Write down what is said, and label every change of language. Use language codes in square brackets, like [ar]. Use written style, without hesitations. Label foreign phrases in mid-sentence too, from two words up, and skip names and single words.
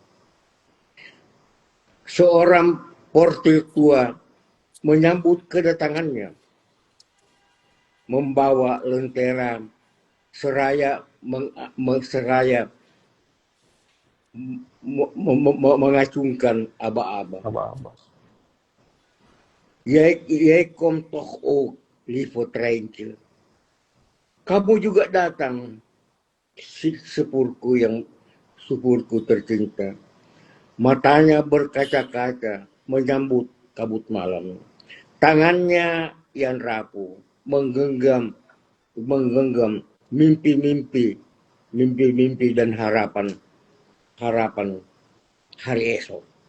[id] Seorang portir tua menyambut kedatangannya, membawa lentera seraya mengacungkan aba-aba. [nl] Jeg kom toch ook, lieve treintje. [id] Kamu juga datang, si sepurku tercinta. Matanya berkaca-kaca menyambut kabut malam. Tangannya yang rapuh menggenggam mimpi-mimpi dan harapan hari esok.